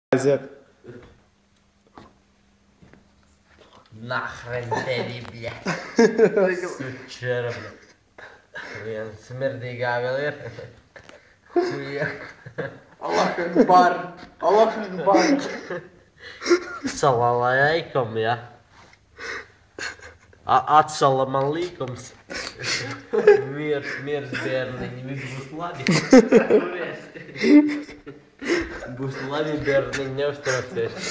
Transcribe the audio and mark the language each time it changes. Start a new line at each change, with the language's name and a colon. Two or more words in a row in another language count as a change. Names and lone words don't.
Latvian: Aiziet. Nahreņ tevi, bļa. Sučera, bļa. Viena smirdīgā vēl ir.
Arabic: الله أكبر. الله أكبر.
Latvian: Salalaikum, ja. Atsala man līkums. Miers bērniņi, viss būs labi. Būs labi bērniņi, neuztraucies.